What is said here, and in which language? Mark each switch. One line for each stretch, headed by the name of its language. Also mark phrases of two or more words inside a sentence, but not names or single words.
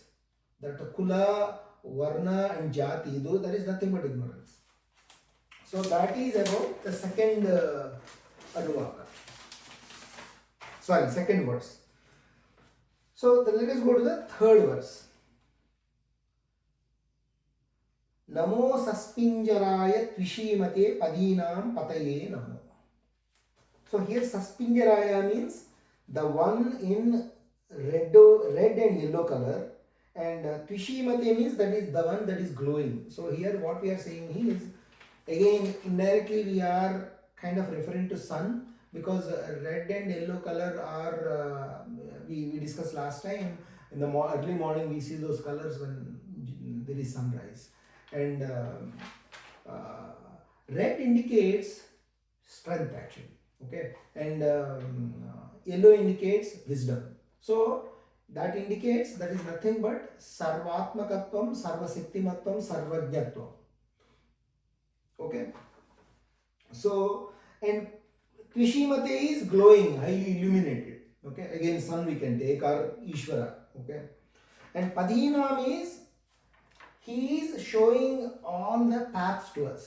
English: That kula, varna, and jati, though that is nothing but ignorance. So that is about the second anuvaka. Sorry, second verse. So let us go to the third verse.
Sanskrit: नमो सस्पिञ्जराय त्विषीमते पथीनां पतये नमो.
English: So here saspinjaraya means the one in red and yellow color, and tvishimate means that is the one that is glowing. So here what we are saying is, again indirectly we are kind of referring to sun, because red and yellow color are we discussed last time. In the early morning we see those colors when there is sunrise, and red indicates strength actually, okay, and yellow indicates wisdom. So that indicates that is nothing but
Sanskrit: सर्वात्मकत्वम्, सर्वशक्तिमत्वम्, सर्वज्ञत्वम्.
English: Okay, so and Kvishimate is glowing, highly illuminated. Okay, again sun we can take, or Ishvara. Okay, and Padinam is he is showing all the paths to us.